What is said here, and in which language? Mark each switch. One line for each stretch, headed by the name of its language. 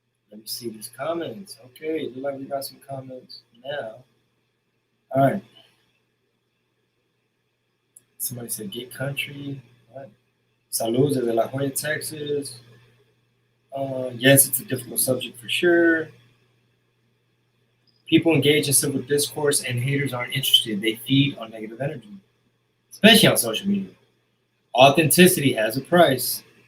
English: Let me see these comments. Okay, look like we got some comments now. All right. Somebody said get country. What?
Spanish: Saludos desde La Joya, Texas.
English: Yes, it's a difficult subject for sure. People engage in civil discourse and haters aren't interested. They feed on negative energy, especially on social media. Authenticity has a price.